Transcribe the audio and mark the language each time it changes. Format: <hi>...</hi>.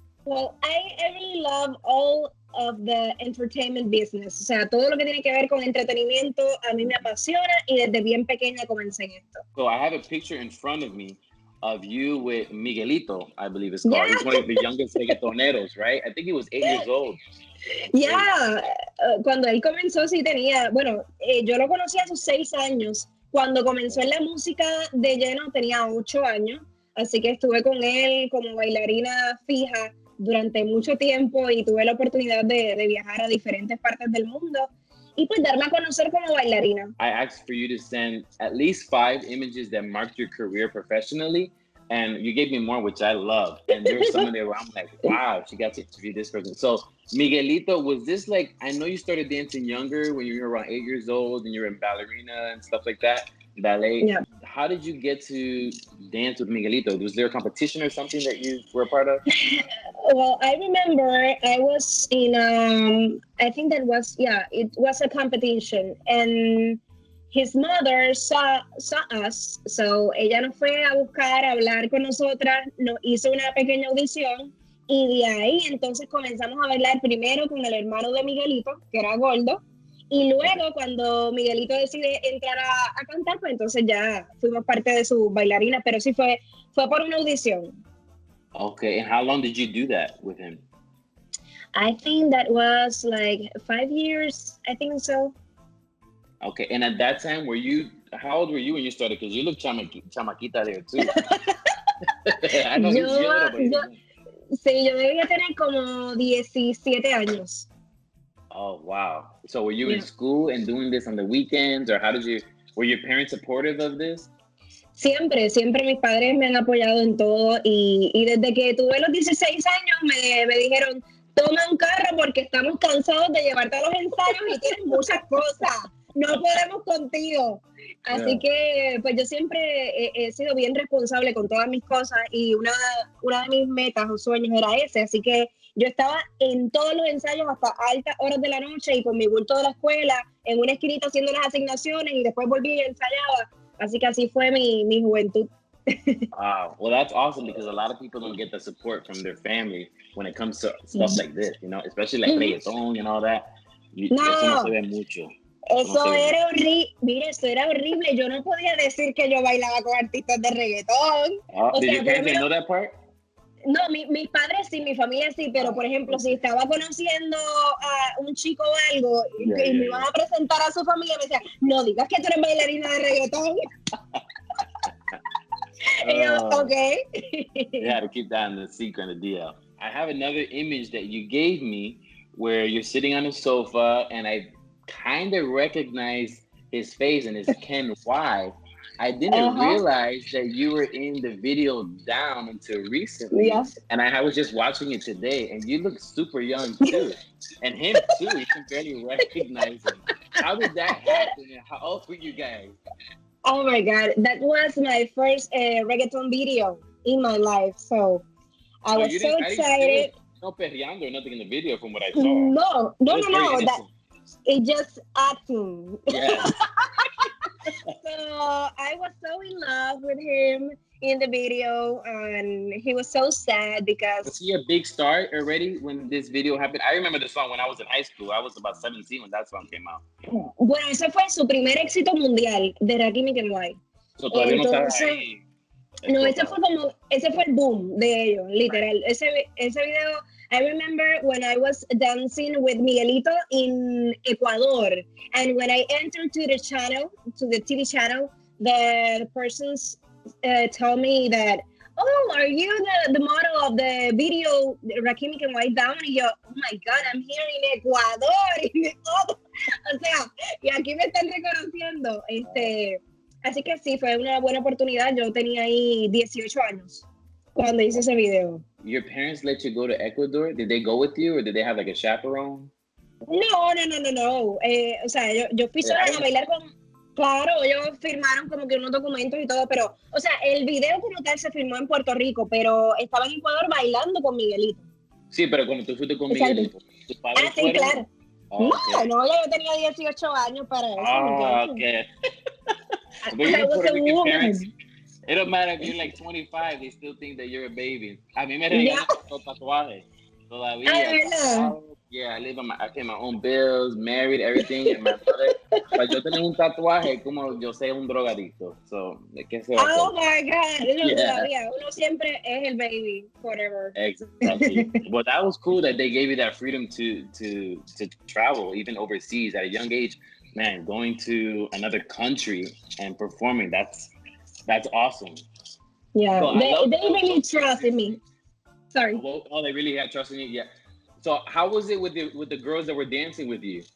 <en>Well, I really love all of the entertainment business.</en> <es>O sea, todo lo que tiene que ver con entretenimiento a mí me apasiona y desde bien pequeña comencé en esto.</es> <en>So I have a picture in front of me of you with Miguelito, I believe it's called. Yeah. He's one of the youngest reggaetoneros, right? I think he was 8 years old. Yeah.</en> <es>Cuando él comenzó sí tenía, bueno, yo lo conocí a sus 6 años. Cuando comenzó en la música de lleno tenía 8 años. Así que estuve con él como bailarina fija durante mucho tiempo y tuve la oportunidad de viajar a diferentes partes del mundo y pues darme a conocer como bailarina.</es> <en>I asked for you to send at least 5 images that marked your career professionally, and you gave me more, which I love. And there's some of there where I'm like, wow, she got to interview this person. So Miguelito, was this like, I know you started dancing younger when you were around 8 years old and you were in ballerina and stuff like that, ballet. Yeah. How did you get to dance with Miguelito? Was there a competition or something that you were a part of? Well, I remember I was in, I think that was, it was a competition. And his mother saw us.</en> <es>So ella nos fue a buscar, a hablar con nosotras, nos hizo una pequeña audición. Y de ahí entonces comenzamos a bailar primero con el hermano de Miguelito, que era gordo. Y luego, cuando Miguelito decide entrar a cantar, pues entonces ya fuimos parte de su bailarina, pero sí fue por una audición.</es> <en>Okay, and how long did you do that with him? I think that was like 5 years, I think so. Okay, and at that time, how old were you when you started? Because you look chamaquita there too. I know he's little, but</en> <es>sí, yo debía tener como 17 años.</es> <en>Oh, wow. So were you in school and doing this on the weekends, or were your parents supportive of this?</en> <es>Siempre mis padres me han apoyado en todo y desde que tuve los 16 años me dijeron, toma un carro porque estamos cansados de llevarte a los ensayos y tienes muchas cosas, no podemos contigo. Así que pues yo siempre he sido bien responsable con todas mis cosas y una de mis metas o sueños era ese, así que yo estaba en todos los ensayos hasta altas horas de la noche y con mi bulto de la escuela en una esquinita haciendo las asignaciones y después volví y ensayaba. Así que así fue mi juventud.</es> <en>Wow. Well, that's awesome because a lot of people don't get the support from their family when it comes to stuff like this, especially like reggaeton and all that.</en> <es>Eso no se ve mucho. Eso era horrible. Mire, eso era horrible. Yo no podía decir que yo bailaba con artistas de reggaetón.</es> <en>Did your parents know that part?</en> <es>No, mis padres sí, mi familia sí, pero por ejemplo, si estaba conociendo a un chico o algo y me iban a presentar a su familia, me decían, no digas que tú eres bailarina de reggaetón.</es> <en>Okay. You had to keep that in the secret and the deal. I have another image that you gave me where you're sitting on a sofa and I kind of recognize his face and it's Ken Y. I didn't realize that you were in the video down until recently. Yes. And I was just watching it today and you look super young too. And him too, you can barely recognize him. How did that happen? And how old were you guys? Oh my God, that was my first reggaeton video in my life. So I was so excited. No perreando or nothing in the video from what I saw. No. It's just acting. Yeah. So I was so in love with him in the video and he was so sad because... Was he a big star already when this video happened? I remember the song when I was in high school. I was about 17 when that song came out.</en> <es>Bueno, ese fue su primer éxito mundial de Jacky Fontanez. So todavía no estaba ahí. No, ese fue el boom de ellos, literal. Ese video,</es> <en>I remember when I was dancing with Miguelito in Ecuador, and when I entered to the TV channel, the persons told me that, oh, are you the model of the video Jacky Fontanez down?</en> <es>Y yo,</es> <en>oh my God, I'm here in Ecuador.</en> <es>O sea, y aquí me están reconociendo. Así que sí, fue una buena oportunidad. Yo tenía ahí 18 años cuando hice ese video.</es> <en>Your parents let you go to Ecuador? Did they go with you or did they have like a chaperone?</en> <es>No. O sea, yo fui sola a bailar con... Claro, ellos firmaron como que unos documentos y todo, pero... O sea, el video como tal se filmó en Puerto Rico, pero estaba en Ecuador bailando con Miguelito. Sí, pero cuando tú fuiste con Miguelito, ¿tus padres sí, fueron? Claro. No, ya yo tenía 18 años para eso.</es> <en>Okay. But you're Puerto Rican parents, it don't matter if you're like 25, they still think that you're a baby.</en> <es>A mí me regalan los tatuajes todavía.</es> <en>Yeah, I pay my own bills, married, everything. And my brother,</en> <es>para yo tener un tatuaje como yo sé un drogadicto. So, ¿qué se va a hacer?</es> <en>Oh my God, todavía.</en> <es>Uno siempre es el baby, forever.</es> <en>Exactly. But that was cool that they gave you that freedom to travel, even overseas at a young age. Man, going to another country and performing, that's awesome. Yeah, so they really trust in me. Sorry. Oh, they really had trust in you? Yeah. So how was it with the girls that were dancing with you?</en>